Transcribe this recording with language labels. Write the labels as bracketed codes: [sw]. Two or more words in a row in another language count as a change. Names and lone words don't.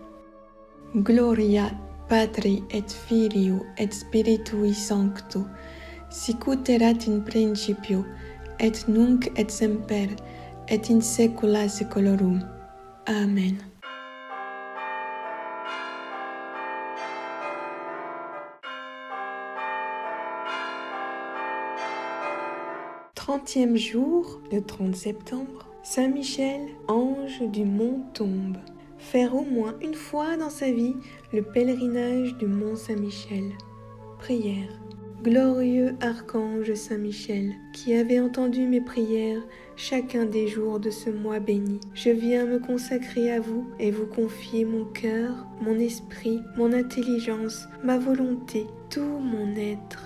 [la] Gloria Patri et Filio et Spiritui Sancto, sicut erat in principio, et nunc et semper, et in saecula saeculorum. Amen. [fr] Trentième jour, le 30 septembre, Saint Michel, ange du mont tombe. faire au moins une fois dans sa vie le pèlerinage du Mont Saint-Michel. Prière. Glorieux archange Saint-Michel, qui avez entendu mes prières chacun des jours de ce mois béni, je viens me consacrer à vous et vous confier mon cœur, mon esprit, mon intelligence, ma volonté, tout mon être.